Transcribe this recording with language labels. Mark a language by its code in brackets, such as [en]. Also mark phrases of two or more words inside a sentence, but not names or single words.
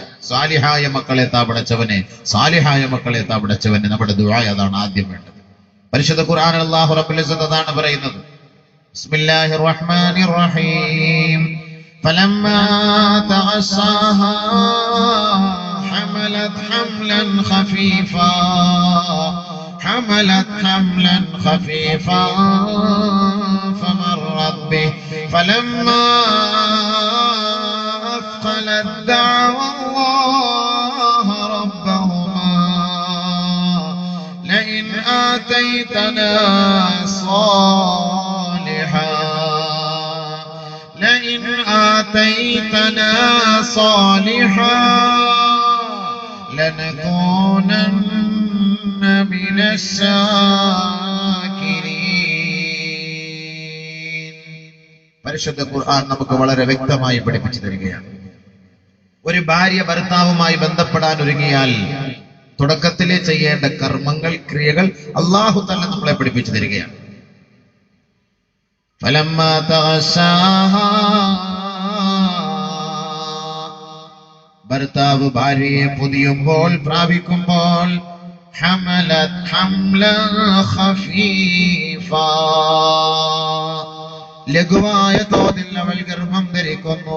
[ml] സാലിഹായ മക്കളെ താപടച്ചവനെ, സാലിഹായ മക്കളെ താപടച്ചവനെ, നമ്മുടെ ദുആ അതാണ് ആദ്യം വേണ്ടത്. പരിശുദ്ധ ഖുർആനിൽ [ar] الله رب العزة [ml] അതാണ് പറയുന്നത്, [ar] بسم الله الرحمن الرحيم، فلما تغشاها حملت حملا خفيفا حملت حملا خفيفا فمرت به فلما أثقلت دعوا الله ربهما لئن آتيتنا صالحا لنكونن من الشاكرين. [ml] പരിശുദ്ധ ഖുർആൻ നമുക്ക് വളരെ വ്യക്തമായി പഠിപ്പിച്ചു തരികയാണ്. ഒരു ഭാര്യ ഭർത്താവുമായി ബന്ധപ്പെടാൻ ഒരുങ്ങിയാൽ തുടക്കത്തിലെ ചെയ്യേണ്ട കർമ്മങ്ങൾ, ക്രിയകൾ [ar] الله تعالى [ml] നമ്മളെ പഠിപ്പിച്ചു തരികയാണ്. [ar] فلما تغشاها [ml] ഭർത്താവ് ഭാര്യയെ പൊതിയുമ്പോൾ പ്രാപിക്കുമ്പോൾ [ar] حملت حملا خفيفا, [ml] ലഘുവായ തോതിൽ അവൾ ഗർഭം ധരിക്കുന്നു.